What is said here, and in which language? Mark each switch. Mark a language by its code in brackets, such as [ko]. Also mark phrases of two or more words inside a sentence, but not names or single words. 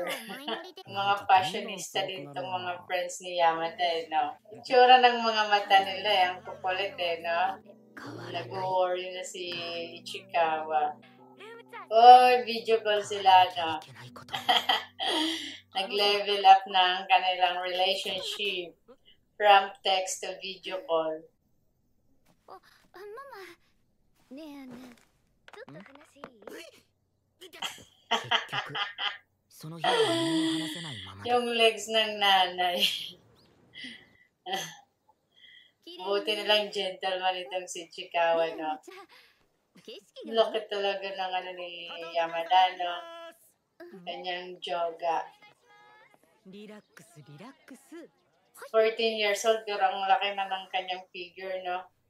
[tl] Mga fashionista din itong mga friends ni Yamada, no? Itsura ng mga mata nila, ang kukulit no? Nag-worry na si Ichikawa. Oh, [en] video call [tl] sila, no? Nag-level up ng kanilang [en] relationship from text to video call. [tl] Mama, [ja] ねえねえ、ちょっと話いい？ [tl] Yung legs ng nanay. Buti nilang gentleman itong si Ichikawa, no? Laki talaga ng ni Yamada, no? Kanyang joga. 14 years old, pero ang laki na ng kanyang figure, no?